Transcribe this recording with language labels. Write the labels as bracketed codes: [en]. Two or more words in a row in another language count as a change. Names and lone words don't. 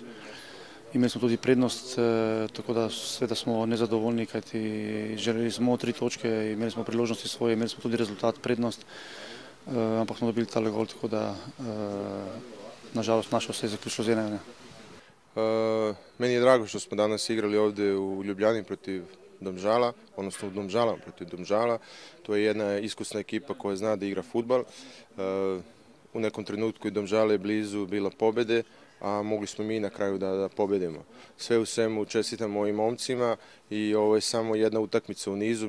[sl] Imeli smo tudi prednost, tako da seveda smo nezadovoljni, kajti želeli smo 3 točke, imeli smo priložnosti svoje, imeli smo tudi rezultat, prednost, ampak smo dobili tale gol, tako da nažalost naše se je zaključilo z 1:1. [bs] Meni je drago što smo danas igrali ovdje u Ljubljani protiv Domžala, odnosno u Domžala protiv Domžala. To je jedna iskusna ekipa koja zna da igra fudbal. U nekom trenutku i Domžale je blizu bila pobjede, a mogli smo mi na kraju da pobjedimo. Sve u svemu čestitam ovim momcima i ovo je samo jedna utakmica u nizu.